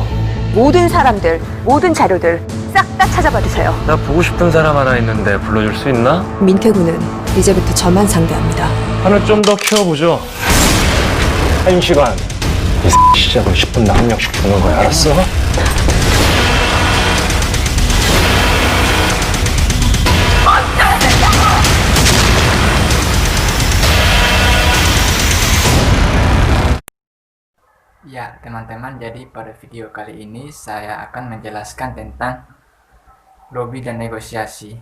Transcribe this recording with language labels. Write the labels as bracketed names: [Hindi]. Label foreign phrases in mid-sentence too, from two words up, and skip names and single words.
[Korean] 모든 사람들, 모든 자료들 싹 다 찾아봐 주세요. 나 보고 싶은 사람 하나 있는데 불러줄 수 있나? 민태구는 이제부터 저만 상대합니다. 판을 좀 더 키워보죠. 1시간. 이 시작은 10분당 한 명씩 주는 거야, 알았어? [Indonesian] Ya, teman-teman, jadi pada video kali ini saya akan menjelaskan tentang lobby dan negosiasi.